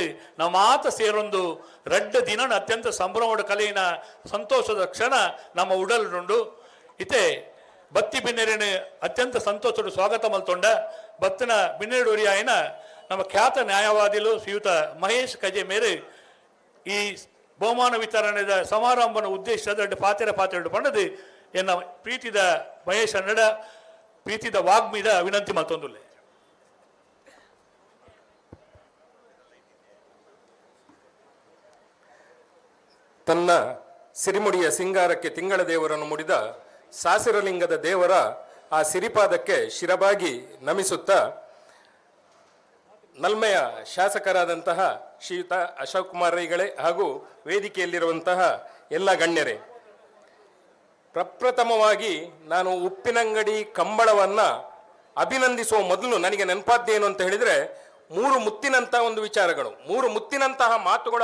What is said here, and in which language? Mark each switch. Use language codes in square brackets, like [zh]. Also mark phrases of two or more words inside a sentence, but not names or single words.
[tcy] ನಾವು ಮಾತ ಸೇರೊಂದು ರಡ್ಡ ದಿನ ಅತ್ಯಂತ ಸಂಭ್ರಮದ ಕಲೆಯಿನ ಸಂತೋಷದ ಕ್ಷಣ ನಮ್ಮ ಉಡಲ್ನುಂಡು ಇತೆ ಬತ್ತಿ ಬಿನ್ನೆರೆನ ಅತ್ಯಂತ ಸಂತೋಷದ ಸ್ವಾಗತ ಮಲ್ತೊಂಡ ಬತ್ತಿನ ಬಿನ್ನೆರಡೂರಿ ಆಯ್ನ ನಮ್ಮ ಖ್ಯಾತ ನ್ಯಾಯವಾದಿಲು ಶ್ರೀಯುತ ಮಹೇಶ್ ಕಜೆ ಮೇರೆ ಈ ಬಹುಮಾನ ವಿತರಣೆದ ಸಮಾರಂಭನ ಉದ್ದೇಶದ ಪಾತೆರಡು ಪಂಡದು ಎನ್ನ ಪ್ರೀತಿದ ಮಹೇಶ್ ಅನ್ನಡ ಪ್ರೀತಿದ ವಾಗ್ಮೀದ ವಿನಂತಿ ಮತ್ತೊಂದುಲ್ಲೆ [kn] ತನ್ನ ಸಿರಿಮುಡಿಯ ಸಿಂಗಾರಕ್ಕೆ ತಿಂಗಳ ದೇವರನ್ನು ಮುಡಿದ ಸಾಸಿರಲಿಂಗದ ದೇವರ ಆ ಸಿರಿಪಾದಕ್ಕೆ ಶಿರಬಾಗಿ ನಮಿಸುತ್ತಾ ನಲ್ಮೆಯ ಶಾಸಕರಾದಂತಹ ಶ್ರೀಯುತ ಅಶೋಕ್ ಕುಮಾರ್ ರೈಗಳೇ ಹಾಗೂ ವೇದಿಕೆಯಲ್ಲಿರುವಂತಹ ಎಲ್ಲ ಗಣ್ಯರೇ, ಪ್ರಪ್ರಥಮವಾಗಿ ನಾನು ಉಪ್ಪಿನಂಗಡಿ ಕಂಬಳವನ್ನ ಅಭಿನಂದಿಸುವ ಮೊದಲು ನನಗೆ ನೆನಪಾದ್ದೇನು ಅಂತ ಹೇಳಿದ್ರೆ ಮೂರು ಮುತ್ತಿನಂತಹ ಮಾತುಗಳು.